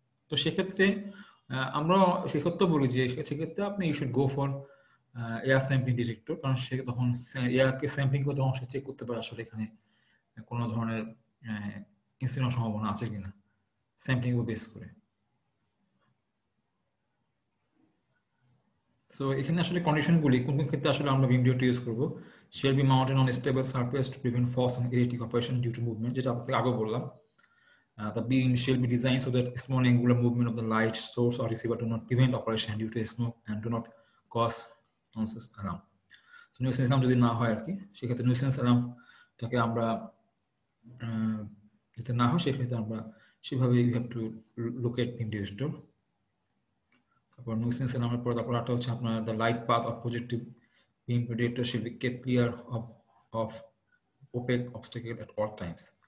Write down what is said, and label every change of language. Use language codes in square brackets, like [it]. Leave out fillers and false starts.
[bn] তো সেক্ষেত্রে আমরা সেক্ষেত্রে বলি যে সেক্ষেত্রে আপনি [en] you should go for air sampling detector, [bn] কারণ সে তখন এয়ারকে স্যাম্পলিং করে তখন সে চেক করতে পারে আসলে এখানে কোনো ধরনের ইনসিডেন্ট সম্ভাবনা আছে কিনা, স্যাম্পলিং উপর বেস করে। সো এখানে আসলে কন্ডিশনগুলি কোন কোন ক্ষেত্রে আসলে আমরা বিম ডিরেক্টর ইউজ করবো। [en] shall be mounted on stable surface to prevent false and erratic operation due to movement, [bn] যেটা আপনাকে আগে বললাম। [en] The beam shall be designed so that small angular movement of the light source or receiver do not prevent operation due to smoke and do not cause nuisance alarm. [bn] So nuisance alarm যদি না হয় আর কি, সেক্ষেত্রে nuisance alarmটাকে আমরা যাতে না হয় সেক্ষেত্রে আমরা সেভাবে [en] you have to locate beam director। [bn] তারপর nuisance alarm-এর পর তারপর একটা হচ্ছে আপনার [en] the light path of projective beam director should be kept clear of opaque obstacle at all times।